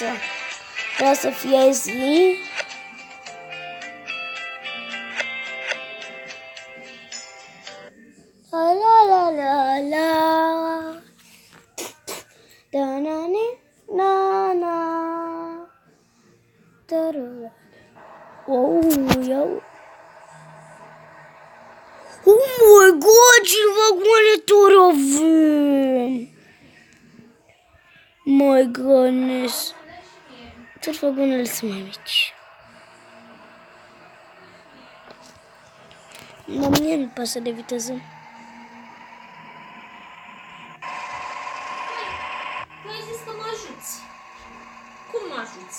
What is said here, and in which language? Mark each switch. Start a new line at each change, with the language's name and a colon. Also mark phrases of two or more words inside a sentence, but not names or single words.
Romanian: Vreau să fie zi. La la la la. Da na na na. Oh, eu.
English: Oh my god,
Romanian: ce vagoane turi avem!
English: My goodness.
Romanian: Tot vagoanele sunt mai mici. Dar mie nu pasă de viteză. Tu ai zis că mă ajuți. Cum mă ajuți?